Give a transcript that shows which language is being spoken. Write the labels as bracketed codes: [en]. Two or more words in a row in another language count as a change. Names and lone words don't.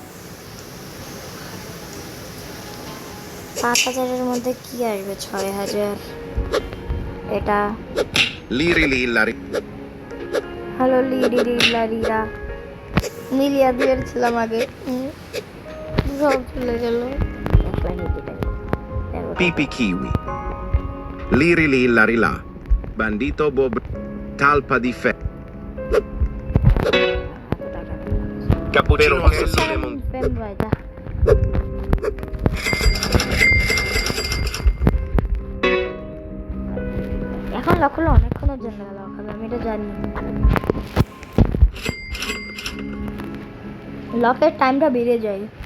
[bn] 5,000-এর মধ্যে কি আসবে? 6,000 এটা। Liri lillari. হ্যালো লিরা মিলিয়া দিয়েছিলাম আগে, সব চলে গেল। Pipi kiwi. Liri lillari là. Bandito bob. Talpa di fe. Cappuccino assassino mon. এখন লক হলো, অনেকক্ষণের জন্য লক হবে, আমি এটা জানি। লকের টাইমটা বেড়ে যায়।